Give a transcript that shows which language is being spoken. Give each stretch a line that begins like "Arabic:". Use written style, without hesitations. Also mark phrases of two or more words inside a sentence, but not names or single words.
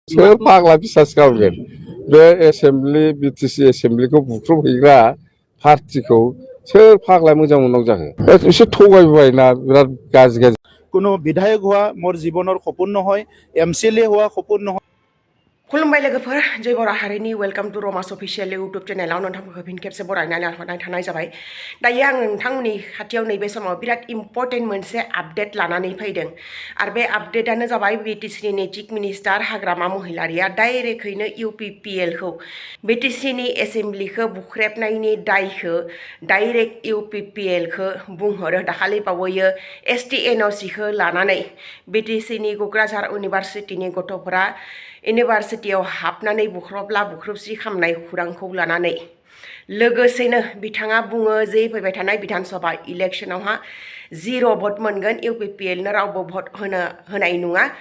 Bodo: सोर फाग्ला बिसास खालामगोन बे एसेम्बलि बिटिसि एसेम्बलिखौ बुख्रुबहैग्रा पार्टिखौ सोर फाग्ला मोजां मोननांगौ जाखो एसे थगायबायना बिराद गाज्रि
Assamese: কোনো বিধায়ক হোৱা মোৰ জীৱনৰ সপোন নহয় এমচিএলএ হোৱা সপোন নহয়
Bodo: खुलुमबाय लोगोफोर जय बर' हारिनि
English: welcome to Ramas official YouTube channelाव
Bodo: नोंथांमोनखौ फिन खेबसे बरायनानै हरनाय थानाय जाबाय दायो आं नोंथांमोननि खाथियाव नैबे समाव बिराद इम्पर्टेन्ट मोनसे आपडेट लानानै फैदों आरो बे आपडेटानो जाबाय बिटिसिनि
English: chief minister
Bodo: हाग्रामा महिलारिया डाइरेक्टैनो इउपिपिएलखौ बिटिसिनि एसेम्बलिखौ बुख्रेबनायनि दायखौ डाइरेक्ट इउपिपिएलखौ बुंहरो दाखालि बावैयो एसटि एनअसिखौ लानानै बिटिसिनि क'क्राझार इउनिभार्सिटिनि गथ'फोरा इउनिभार्सिटियाव हाबनानै बुख्रबला बुख्रुबसि खालामनाय खौरांखौ लानानै लोगोसेनो बिथाङा बुङो जे फैबाय थानाय बिधानसभा इलेक्शनावहा 0 भट मोनगोन इउपिपिएलनो रावबो भट होनाय नङा